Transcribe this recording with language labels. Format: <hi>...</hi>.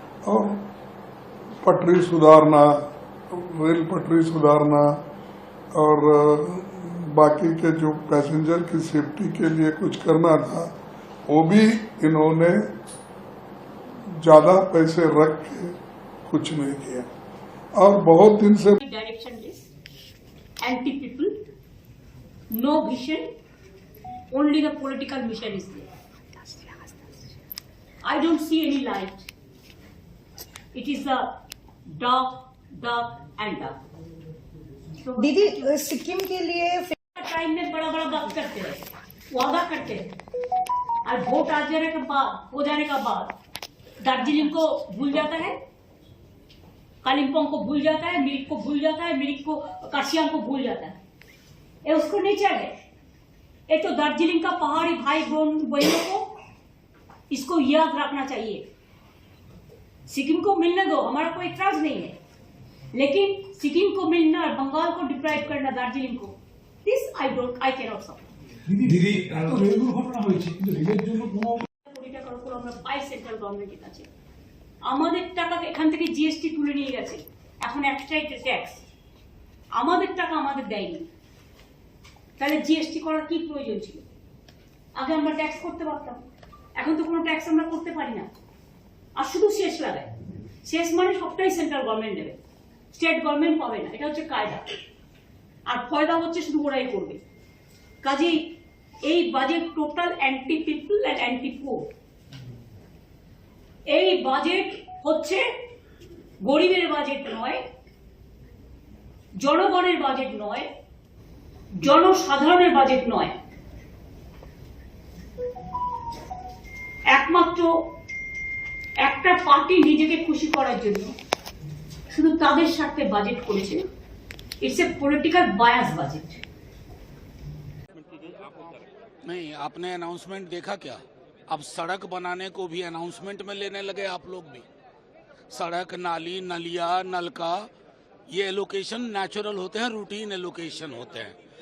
<hi>और पटरी सुधारना, रेल पटरी सुधारना और बाकी के जो पैसेंजर की सेफ्टी के लिए कुछ करना था, वो भी इन्होंने ज्यादा पैसे रख के कुछ नहीं किया। और बहुत दिन से</hi> <en>Directionless, anti people, no vision, only the political mission is there. I don't see any light. It is the dark and dark. So,</en> <hi>दीदी, सिक्किम के लिए टाइम में बड़ा बड़ा बात करते हैं, वादा करते हैं, और वोट आ जाने के बाद, हो जाने का बाद दार्जिलिंग को भूल जाता है, कालिम्पोंग को भूल जाता है, मिरिक को भूल जाता है, मिरिक को, कार्शियांग को भूल जाता है। ये उसको नहीं चाहिए। ये तो दार्जिलिंग का पहाड़ी भाई बहनों को इसको याद रखना चाहिए। सिक्किम को मिलने दो, हमारा कोई इतराज नहीं है, लेकिन सिक्किम को मिलना, बंगाल को डिप्राइव करना, दार्जिलिंग को,</hi> <en>This I can not support.</en> <bn>दीदी এত রেল দুর্ঘটনা হয়েছে, কিন্তু রেলের জন্য কোনো কোটি টাকার উপর আমরা পাই সেন্ট্রাল গভর্নমেন্টের কাছে। আমাদের টাকা এখান থেকে জিএসটি তুলে নিয়ে গেছে, এখন এক্সট্রা ট্যাক্স, আমাদের টাকা আমাদের দেয়নি। তাহলে জিএসটি করার কি প্রয়োজন ছিল? আগে আমরা ট্যাক্স করতে পারতাম, এখন তো কোনো ট্যাক্স আমরা করতে পারি না, আর শুধু শেষ লাগায়। শেষ মানে সবটাই সেন্ট্রাল গভর্নমেন্ট দেবে, স্টেট গভর্নমেন্ট পাবে না, এটা হচ্ছে কায়দা। আর ফয়দা হচ্ছে শুধু ওরাই করবে। কাজেই এই budget</bn> <en>Total anti people and anti poor.</en> <bn>এই বাজেট হচ্ছে গরিবের বাজেট নয়, জনগণের বাজেট নয়, জনসাধারণের বাজেট নয়। একমাত্র একটা পার্টি নিজেকে খুশি করার জন্য শুধু তাদের স্বার্থে বাজেট করেছে।</bn> <en>It's a political bias budget.</en> <hi>नहीं, आपने अनाउंसमेंट देखा क्या? अब सड़क बनाने को भी अनाउंसमेंट में लेने लगे आप लोग भी। सड़क, नाली, नलिया, नलका, ये एलोकेशन नेचुरल होते हैं, रूटीन एलोकेशन होते हैं।</hi>